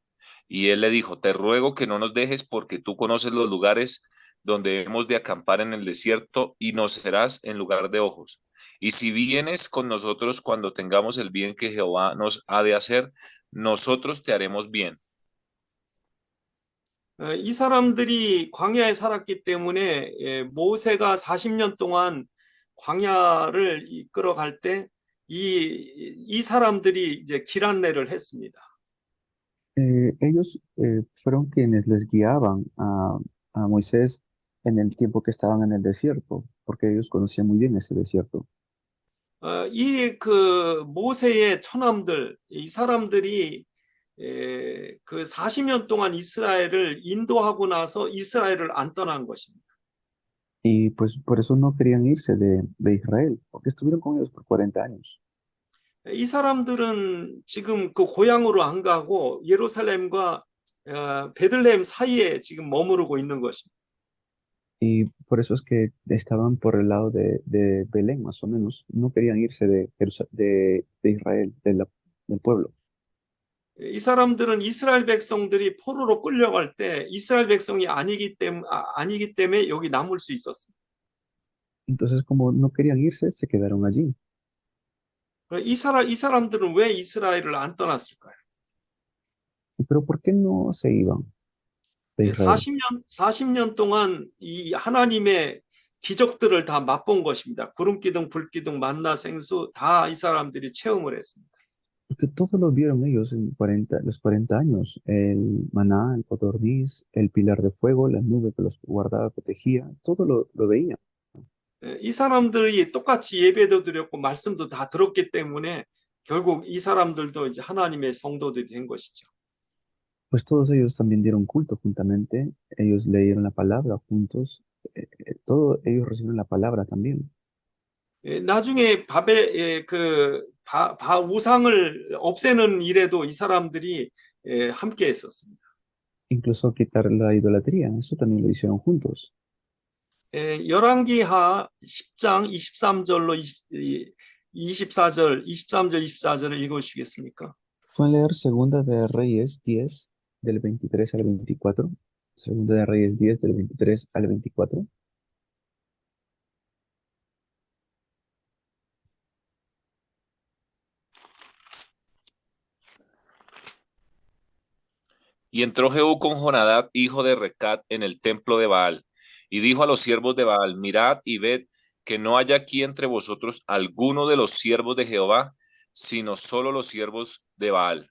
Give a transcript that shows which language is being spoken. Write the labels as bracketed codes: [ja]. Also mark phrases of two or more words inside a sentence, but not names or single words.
[es] Y él le dijo, te ruego que no nos dejes, porque tú conoces los lugares donde hemos de acampar en el desierto, y nos serás en lugar de ojos. Y si vienes con nosotros cuando tengamos el bien que Jehová nos ha de hacer, nosotros te haremos bien. [ko] 이 사람들이 광야에 살았기 때문에 모세가 40년 동안 광야를 이끌어갈 때 이 사람들이 이제 길 안내를 했습니다. [es] Ellos fueron quienes les guiaban a Moisés en el tiempo que estaban en el desierto, porque ellos conocían muy bien ese desierto. [ko] 이 그 모세의 처남들, 이 사람들이 그 40년 동안 이스라엘을 인도하고 나서 이스라엘을 안 떠난 것입니다. [es] Y pues por eso no querían irse de Israel, porque estuvieron con ellos por 40 años. [ko] 이 사람들은 지금 그 고향으로 안 가고 예루살렘과 베들레헴 사이에 지금 머무르고 있는 것입니다. [es] Y por eso es que estaban por el lado de Belén, más o menos. No querían irse de Israel, del pueblo. [ko] 이 사람들은 이스라엘 백성들이 포로로 끌려갈 때 이스라엘 백성이 아니기 때문에 여기 남을 수 있었습니다. [es] Entonces, como no querían irse, se quedaron allí. [ko] 이 사람들은 왜 이스라엘을 안 떠났을까요? [es] Pero ¿por qué no se iban de Israel? [ko] 40년 동안 이 하나님의 기적들을 다 맛본 것입니다. 구름 기둥, 불 기둥, 만나 생수 다 이 사람들이 체험을 했습니다. [es] Porque todo lo vieron ellos en los 40 años. El maná, el codorniz, el pilar de fuego, la nube que los guardaba, protegía, todo lo veían. [ko] 이 사람들이 똑같이 예배도 드렸고 말씀도 다 들었기 때문에 결국 이 사람들도 이제 하나님의 성도들이 된 것이죠. [es] Pues todos ellos también dieron culto juntamente, ellos leyeron la palabra juntos, todos ellos recibieron la palabra también. [ko] 나중에 우상을 없애는 일에도 이 사람들이 함께 했었습니다. [es] Incluso quitar la idolatría, eso también lo hicieron juntos. [ko] 열왕기하 10장 23절로 24절, 23절, 24절을 읽어주시겠습니까? [es] Pueden leer Segunda de Reyes 10, del 23 al 24. Segunda de Reyes 10, del 23 al 24. Y entró Jehú con Jonadab, hijo de Recat, en el templo de Baal, y dijo a los siervos de Baal: mirad y ved que no haya aquí entre vosotros alguno de los siervos de Jehová, sino solo los siervos de Baal.